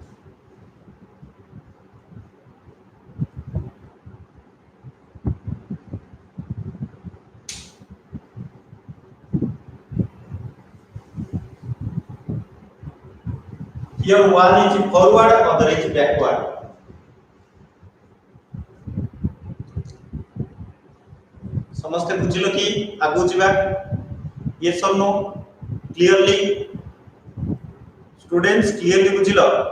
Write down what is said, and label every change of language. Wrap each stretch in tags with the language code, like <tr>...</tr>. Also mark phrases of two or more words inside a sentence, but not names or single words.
<en>Here one is forward, other is backward.</en> <or>ସମସ୍ତେ ବୁଝିଲ କି ଆଗୁ ଯିବା?</or> <en>Yes or no? Clearly? Students clearly बुझिलो?</en>